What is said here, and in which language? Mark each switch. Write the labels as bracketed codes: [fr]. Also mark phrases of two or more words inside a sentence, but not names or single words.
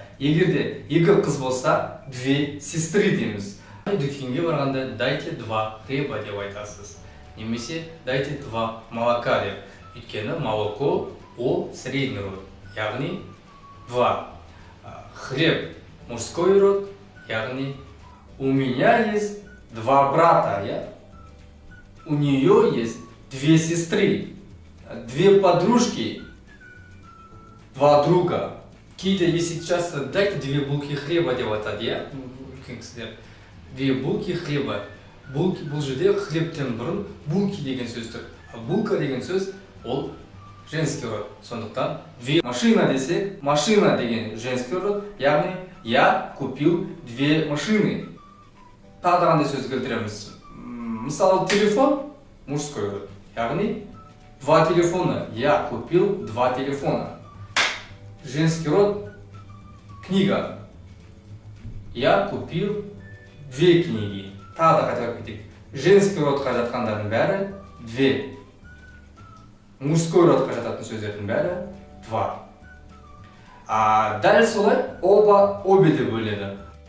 [kk] Егер де 2 қыз болса, 2 сестры дейміз. Дүкенге барғанда [ru] дайте 2 хлеба [kk] деп айтасыз. Немесе [ru] дайте 2 молока [kk] деп. Өйткені молоко ол [ru] средний род, [kk] яғни 2. [ru] Хлеб мужской род, яғни у меня есть 2 брата, у нее есть 2 сестры, 2 подружки, 2 друга. [kk] Кейде, [ru] если часто дайте 2 булки хлеба [kk] деп айтады, үлкен кісілер. [ru] 2 булки хлеба. [kk] Булки бұл жерде хлебтен бұрын булки деген сөз тұр. Булка деген сөз ол [ru] женский род. [kk] Сондықтан 2 машина десек, машина деген [ru] женский род, [kk] яғни [ru] я купил 2 машины. [kk] Тағы да қандай сөз келтіреміз. Мысалы, телефон [ru] мужской род, [kk] яғни 2 телефона. [ru] Я купил 2 телефона. Женский род книга. Я купил 2 книги. [kk] Тағы да қайталап кетейік. [ru] Женский родқа [kk] жатқандардың бәрі 2. [ru] Мужской родқа [kk] жататын сөздердің бәрі 2. Дәл солай обе деп бөлінеді.